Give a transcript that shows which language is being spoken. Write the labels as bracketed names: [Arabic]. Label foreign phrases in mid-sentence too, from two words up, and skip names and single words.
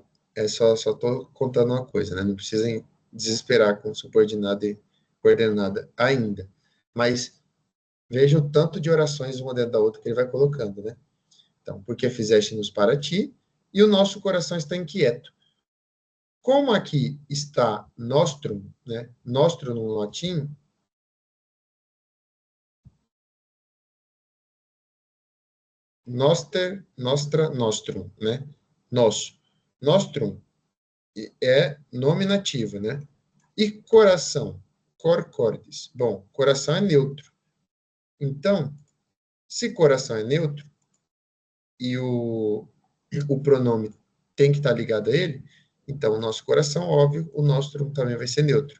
[Portuguese] Só estou contando uma coisa, né? Não precisem desesperar com subordinada e coordenada ainda. Mas veja o tanto de orações uma dentro da outra que ele vai colocando, né? Então, porque fizeste-nos para ti e o nosso coração está inquieto. Como aqui está nostrum, né? Nostrum no latim, [Latin] noster, nostra, nostrum, [Portuguese] né? Nosso. Nostrum é nominativo, né? E coração, [Latin] cor cordis. [Portuguese] Bom, coração é neutro. Então, se coração é neutro e o pronome tem que estar ligado a ele, então o nosso coração, óbvio, o nosso também vai ser neutro.